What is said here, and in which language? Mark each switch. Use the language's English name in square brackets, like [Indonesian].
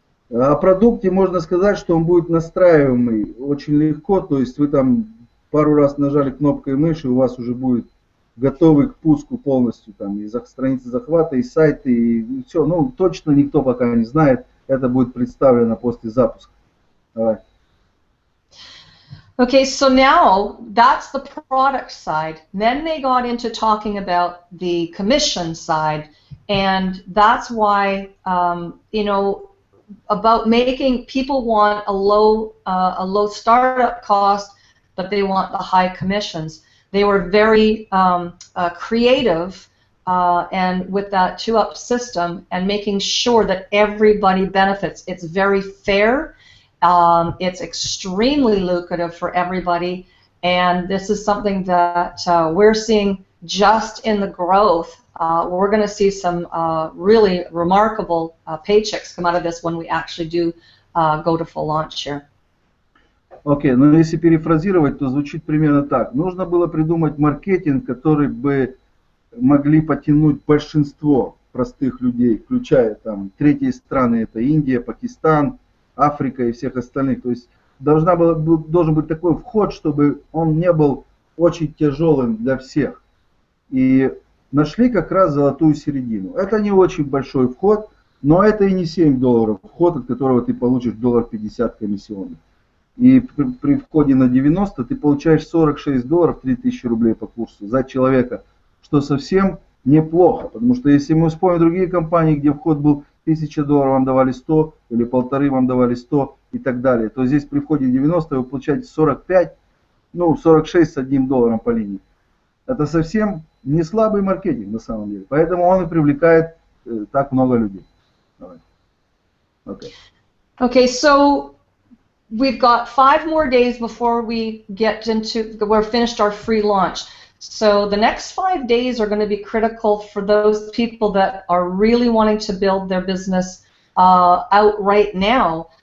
[Russian] О продукте можно сказать, что он будет настраиваемый очень легко, то есть вы там пару раз нажали кнопкой мыши, у вас уже будет готовый к пуску полностью, там и страницы захвата, и сайты, и все. Ну, точно никто пока не знает, это будет представлено после запуска. Давай. [English] Okay, so now that's the product side. Then they got into talking about the commission side, and that's why, you know, about making people want a low startup cost, but they want the high commissions. They were very creative and with that 2-up system and making sure that everybody benefits. It's very fair. It's extremely lucrative for everybody, and this is something that we're seeing just in the growth. We're going to see some really remarkable paychecks come out of this when we actually do go to full launch here. [Russian] Окей, но если перефразировать, то звучит примерно так. Нужно было придумать маркетинг, который бы могли потянуть большинство простых людей, включая там третьи страны, это Индия, Пакистан, Африка и всех остальных. То есть должен быть такой вход, чтобы он не был очень тяжелым для всех. И нашли как раз золотую середину. Это не очень большой вход, но это и не $7 вход, от которого ты получишь $50 комиссионных. И при входе на 90 ты получаешь $46, 3000 рублей по курсу за человека, что совсем неплохо. Потому что если мы вспомним другие компании, где вход был $1000, вам давали 100, или 1,5 вам давали 100 и так далее, то здесь при входе 90 вы получаете 45, ну 46 с $1 по линии. Это совсем не слабый маркетинг на самом деле. Поэтому он и привлекает так много людей. Давай. Okay. [English] Okay, so we've got 5 more days before we're finished our free launch. So the next 5 days are going to be critical for those people that are really wanting to build their business out right now.